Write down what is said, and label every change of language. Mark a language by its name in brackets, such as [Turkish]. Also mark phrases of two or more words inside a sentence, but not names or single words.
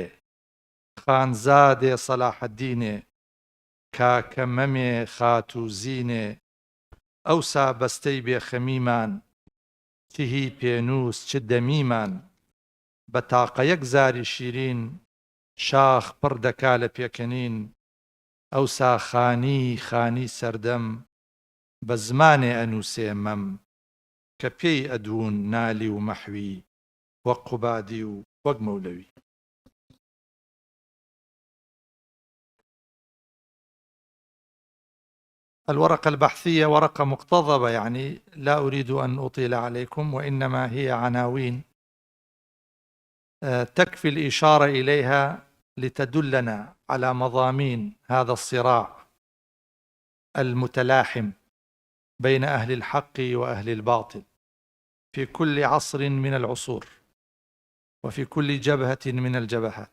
[Central Kurdish] خانزادێ سەلاحەددینێ، کاکە مەمێ خات و زینێ، ئەوسا بەستەی بێخەمیمان، چهی پێنووس چ دەمیمان، بە تاقە یەک زاری شیرین، شاخ پڕ دەکا لە پێکەنین، ئەوسا خانی خانی سەردەم، بە زمانێ ئەنووسێ مەم، کە پێی ئەدوون نالی و مەحوی، وەک قوبادی و وەک مەولەوی. [Arabic] الورقة البحثية ورقة مقتضبة، يعني لا أريد أن أطيل عليكم، وإنما هي عناوين تكفي الإشارة إليها لتدلنا على مضامين هذا الصراع المتلاحم بين أهل الحق وأهل الباطل في كل عصر من العصور وفي كل جبهة من الجبهات.